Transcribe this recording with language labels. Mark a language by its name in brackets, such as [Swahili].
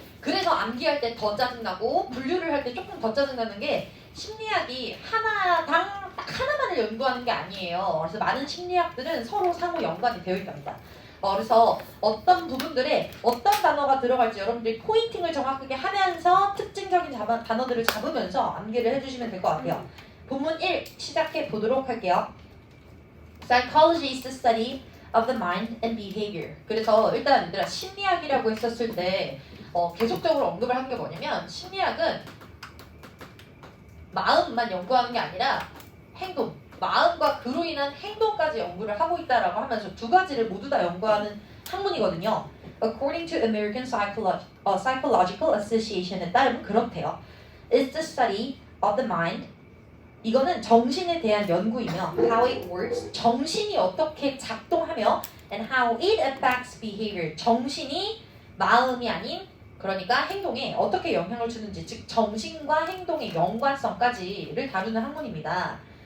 [Korean] 그래서 암기할 때 더 짜증나고 분류를 할 때 조금 더 짜증나는 게 심리학이 하나당 딱 하나만을 연구하는 게 아니에요. 그래서 많은 심리학들은 서로 상호 연관이 되어 있답니다. 그래서 어떤 부분들에 어떤 단어가 들어갈지 여러분들이 포인팅을 정확하게 하면서 특징적인 단어들을 잡으면서 암기를 해주시면 될 것 같아요. 본문 1 시작해 보도록 할게요. [English] Psychology is the study of the mind and behavior. [Korean] 그래서 일단 얘들아 심리학이라고 했었을 때 계속적으로 언급을 한 게 뭐냐면 심리학은 마음만 연구하는 게 아니라 행동, 마음과 그로 인한 행동까지 연구를 하고 있다라고 하면서 2가지를 모두 다 연구하는 학문이거든요. [English] According to American Psychological Association에 [Korean] 따르면 그렇대요. [English] It's the study of the mind. [Korean] 이거는 정신에 대한 연구이며 [English] how it works, [Korean] 정신이 어떻게 작동하며 [English] and how it affects behavior, [Korean] 정신이 마음이 아닌 그러니까 행동에 어떻게 영향을 주는지 즉 정신과 행동의 연관성까지를 다루는 학문입니다.